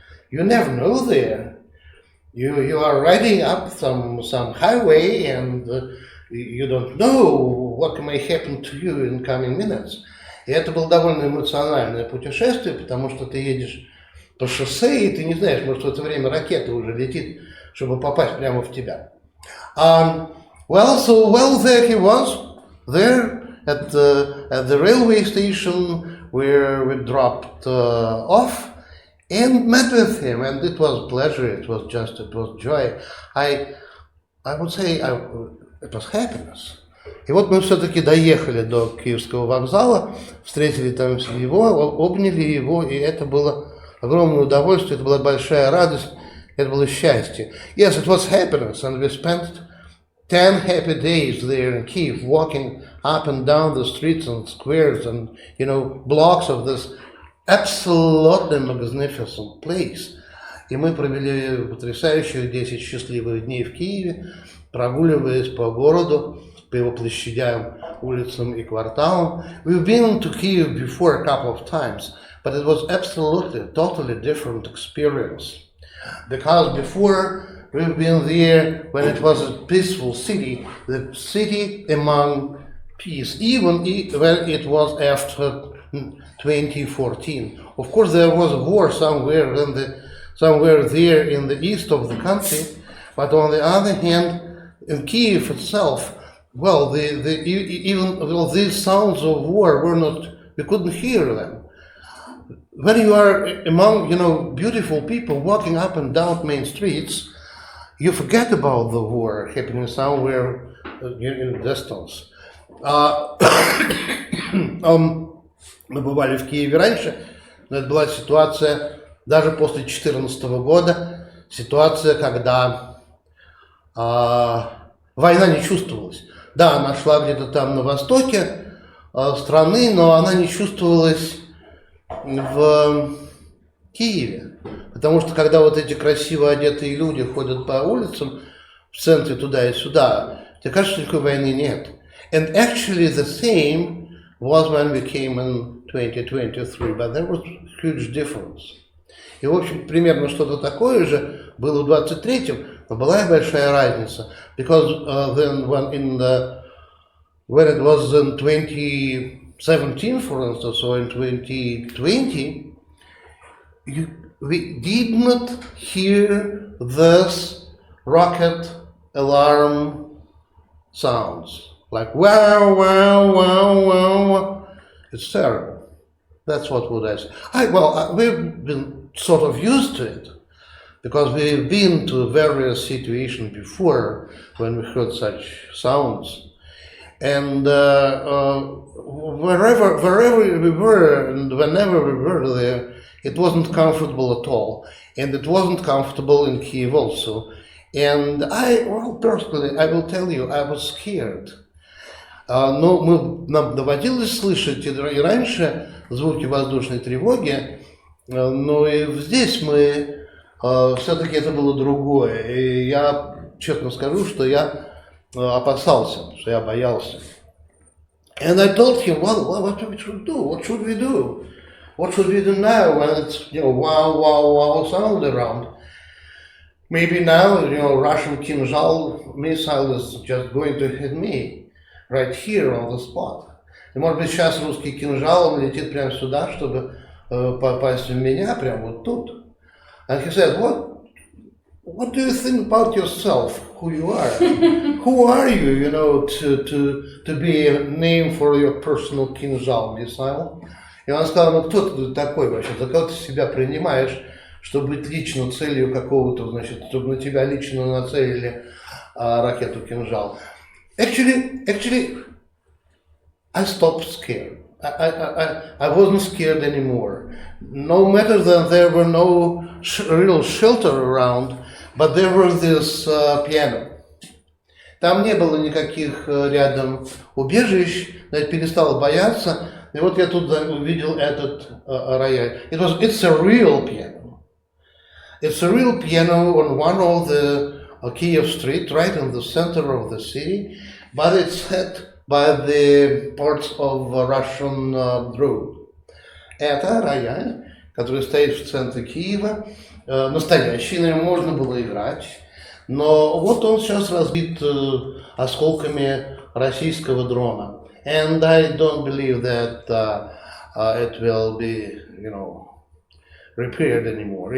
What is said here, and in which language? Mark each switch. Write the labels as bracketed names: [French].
[English] You never know there. You are riding up some highway and you don't know what may happen to you in coming minutes. [Russian] И это было довольно эмоциональное путешествие, потому что ты едешь по шоссе, и ты не знаешь, может в это время ракета уже летит, чтобы попасть прямо в тебя. [English] There he was, there at the railway station where we dropped off. And met with him, and it was pleasure. It was joy. I would say it was happiness. [Russian] И вот мы все-таки доехали до Киевского вокзала, встретили там его, обняли его, и это было огромное удовольствие, это была большая радость, это было счастье. [English] Yes, it was happiness, and we spent 10 happy days there in Kyiv, walking up and down the streets and squares and blocks of this absolutely magnificent place. [Russian] И мы провели потрясающих 10 счастливых дней в Киеве, прогуливаясь по городу, по его площадям, улицам и кварталам. [English] We've been to Kyiv before a couple of times, but it was absolutely, totally different experience. Because before we've been there when it was a peaceful city, the city among peace, even when it was after 2014. Of course, there was a war somewhere there in the east of the country, but on the other hand, in Kyiv itself, these sounds of war we couldn't hear them. When you are among, beautiful people walking up and down main streets, you forget about the war happening somewhere in the distance. [Russian] Мы бывали в Киеве раньше, но это была ситуация даже после 2014 года, ситуация, когда война не чувствовалась. Да, она шла где-то там на востоке страны, но она не чувствовалась в Киеве. Потому что когда вот эти красиво одетые люди ходят по улицам в центре туда и сюда, тебе кажется, что никакой войны нет. [English] And actually the same was when we came in 2023, but there was a huge difference. [Russian] И, в общем, примерно что-то такое же было в 23-м, но была и большая разница. [English] Because then when it was in 2017, for instance, or in 2020, we did not hear this rocket alarm sounds. Like, wow, wow, wow, wow, wow. It's terrible. That's what would I say. We've been sort of used to it because we've been to various situations before when we heard such sounds. And wherever we were and whenever we were there, it wasn't comfortable at all. And it wasn't comfortable in Kyiv also. And personally, I will tell you, I was scared. [Russian] Но нам доводилось слышать и раньше звуки воздушной тревоги, но и здесь мы все-таки это было другое. И я честно скажу, что я опасался, что я боялся. [English] And I told him, what we should do? What should we do? What should we do now when it's wow, wow, wow sound around? Maybe now, Russian Kinzhal missile is just going to hit me. Right here on the spot. [Russian] И может быть сейчас русский кинжал, он летит прямо сюда, чтобы попасть в меня, прямо вот тут. [English] And he said, what do you think about yourself, who you are? Who are you, to be a name for your personal кинжал missile? [Russian] И он сказал, кто ты такой вообще, за кого ты себя принимаешь, чтобы быть лично целью какого-то, чтобы на тебя лично нацелили ракету кинжал. [English] Actually, I stopped scared. I wasn't scared anymore. No matter that there were no real shelter around, but there was this piano. [Russian] Там не было никаких рядом убежищ, я перестал бояться. И вот я тут увидел этот рояль. [English] It's a real piano. It's a real piano on one of the Kyiv street, right in the center of the city, but it's set by the parts of Russian Druid. [Russian] Это рояль, который стоит в центре Киева, настоящий, на нем можно было играть, но вот он сейчас разбит осколками российского дрона. [English] And I don't believe that it will be, repaired anymore.